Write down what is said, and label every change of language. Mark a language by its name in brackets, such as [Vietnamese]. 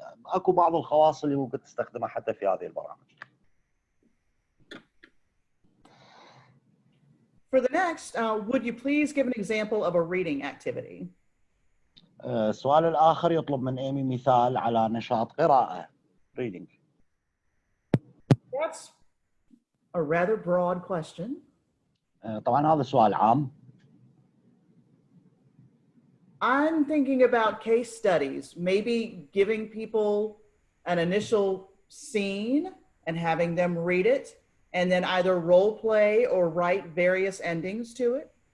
[Arabic] اكو بعض الخواص اللي ممكن تستخدمها حتى في هذه البرامج. [English] For the next, would you please give an example of a reading activity? [Arabic] السؤال الآخر يطلب من إيمي مثال على نشاط قراءة. [English] Reading. That's a rather broad question. [Arabic] طبعا هذا سؤال عام. [English] I'm thinking about case studies, maybe giving people an initial scene and having them read it, and then either role play or write various endings to it.